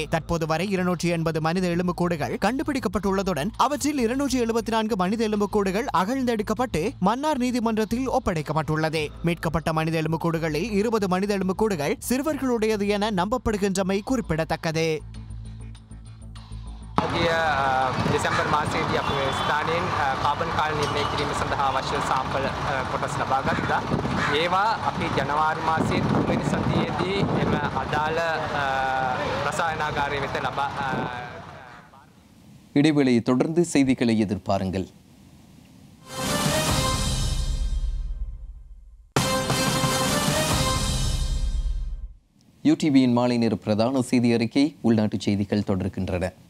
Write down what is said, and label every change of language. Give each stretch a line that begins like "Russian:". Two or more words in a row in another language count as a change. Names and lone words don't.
Tamil: தற்போது வரை 280 மனித எலும்புக்கூடுகள் கண்டுபிடிக்கப்பட்டுள்ளதுடன் அவற்றில் 274 மனித எலும்புக்கூடுகள் அகழ்ந்தெடுக்கப்பட்டு மன்னார் நீதிமன்றத்தில் ஒப்படைக்கப்பட்டுள்ளது. மீட்கப்பட்ட மனித எலும்புக்கூடுகளில் 20 மனித எலும்புக்கூடுகள் சிறுவர்களுடையது என நம்பப்படுகின்றமை குறிப்பிடத்தக்கது.
Sinhala: දෙසැම්බර් මාසයේදී අපේ ස්ථානයෙන් කාබන් කාල නිර්ණය කිරීම සඳහා අවශ්‍ය සාම්පල් කොටස් ලබා ගත්තා. ඒවා අපි ජනවාරි මාසයේ 3 වෙනි සතියේදී එම අදාළ රසායනාගාරය වෙත ලබා
Tamil: இடைவேளையை தொடர்ந்து செய்திகளை எதிர்பாருங்கள். யூடிவியின் மாலை நேர பிரதான செய்தி அறிக்கை உள்நாட்டு செய்திகள் தொடர்கின்றன.